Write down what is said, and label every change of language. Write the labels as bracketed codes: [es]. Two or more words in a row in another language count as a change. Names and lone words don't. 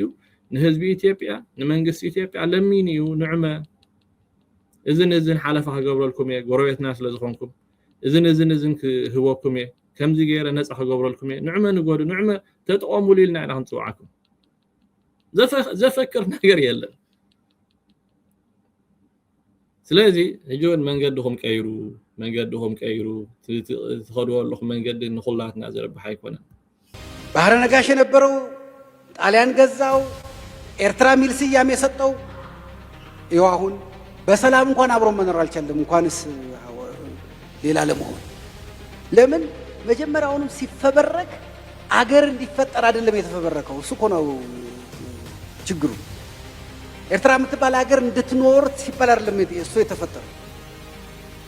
[ti] ንህዝቢ ኢትዮጵያ ንመንግስቲ ኢትዮጵያ ለሚንዩ ንዕመ እዝን ሓለፈ ከገብረልኩም ጎረቤትና ስለዝኾንኩም እዝን ክህቦኩም ከምዚ ገይረ ነፃ ከገብረልኩም ንዕመ ንጎዱ ንዕመ ተጠቀሙሉ ኢልና ኢና ክንፅዋዓኩም ዘፈክር ነገር የለን ስለዚ ህጆን መንገድኹም ቀይሩ ትኸድወለኹም መንገዲ ንኹላትና ዘረብሕ ኣይኮነን [am] ባህረ ነጋሽ የነበረው ጣሊያን ገዛው ኤርትራ ሚል ስያሜ የሰጠው ይኸው አሁን በሰላም እንኳን አብሮ መኖር አልቻለም እንኳንስ ሌላ ለመሆን ለምን መጀመሪያውንም ሲፈበረክ አገር እንዲፈጠር አይደለም የተፈበረከው እሱ እኮ ነው ችግሩ ኤርትራ የምትባል አገር እንድትኖር ሲባል አይደለም እሱ የተፈጠረው